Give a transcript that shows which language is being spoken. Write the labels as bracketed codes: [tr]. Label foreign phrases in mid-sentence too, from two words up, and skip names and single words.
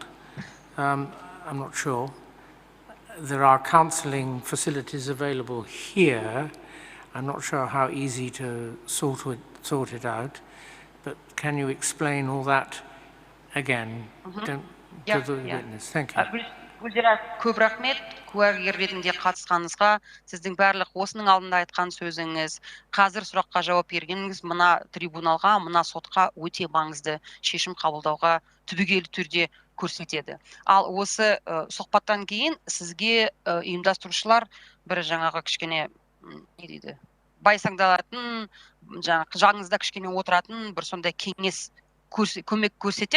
[en] I'm not sure. There are counselling facilities available here. I'm not sure how easy to sort it out, but can you explain all that again to the witness? Thank you. [kk] Гүлзира, көп рахмет куәгер ретінде қатысқаныңызға. Сіздің барлық осының алдында айтқан сөзіңіз, қазір сұраққа жауап бергеніңіз мына трибуналға, мына сотқа өте маңызды шешім қабылдауға түбегейлі түрде көрсетеді. Ал осы сұхбаттан кейін сізге ұйымдастырушылар бір жаңағы кішкене не дейді, байсаңдалатын, жағыңызда кішкене отыратын бір сондай кеңес көмек көрсетеді.